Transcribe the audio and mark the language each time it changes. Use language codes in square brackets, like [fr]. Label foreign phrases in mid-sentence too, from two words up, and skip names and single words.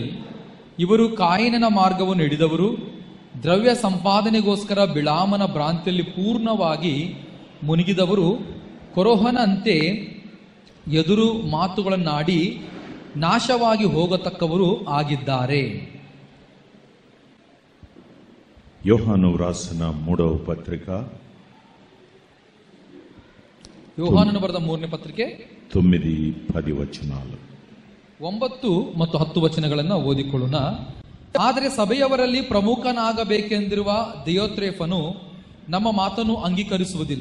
[kn] ಇವರು ಕಾಯಿನನ ಮಾರ್ಗವನ್ನು ಹಿಡಿದವರು, ದ್ರವ್ಯ ಸಂಪಾದನೆಗೋಸ್ಕರ ಬಿಳಾಮನ ಭ್ರಾಂತಿಯಲ್ಲಿ ಪೂರ್ಣವಾಗಿ ಮುನಿಗಿದವರು, ಕೊರೋಹನ ಅಂತೆ ಎದುರು ಮಾತುಗಳನ್ನಾಡಿ ನಾಶವಾಗಿ ಹೋಗತಕ್ಕವರು ಆಗಿದ್ದಾರೆ. [te] యోహాను రాసిన 3వ పత్రిక, [kn] ಯೋಹಾನನು ಬರೆದ 3ನೇ ಪತ್ರಿಕೆ [te] 9-10 ವಚನಾలు, [kn] 9 ಮತ್ತು 10 ವಚನಗಳನ್ನು ಓದಿಕೊಳ್ಳೋಣ. ಆದರೆ ಸಭೆಯವರಲ್ಲಿ ಪ್ರಮುಖನಾಗಬೇಕೆಂದಿರುವ ದಿಯೋತ್ರೇಫನು ನಮ್ಮ ಮಾತನ್ನು ಅಂಗೀಕರಿಸುವುದಿಲ್ಲ.